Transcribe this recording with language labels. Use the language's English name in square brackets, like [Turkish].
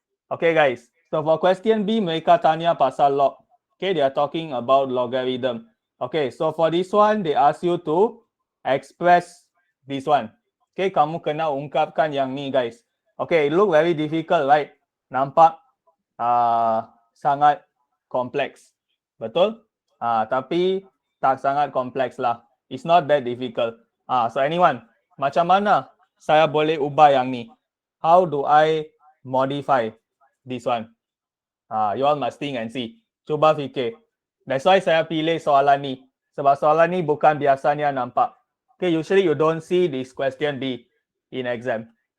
[English] Okay guys. So for question B, [Malay] mereka tanya pasal log. [English] Okay, they are talking about logarithm. Okay, so for this one, they ask you to express this one. [Malay] Okay, kamu kena ungkapkan yang ni guys. [English] Okay, it look very difficult, right? [Malay] Nampak sangat kompleks. Betul? Tapi tak sangat kompleks lah. [English] It's not that difficult. [Malay] So anyone, macam mana saya boleh ubah yang ni? [English] How do I modify this one? You all must think and see. [Malay] Cuba fikir. [English] That's why [Malay] saya pilih soalan ni. Sebab soalan ni bukan biasanya nampak. [English] Okay, usually you don't see this question be in exam.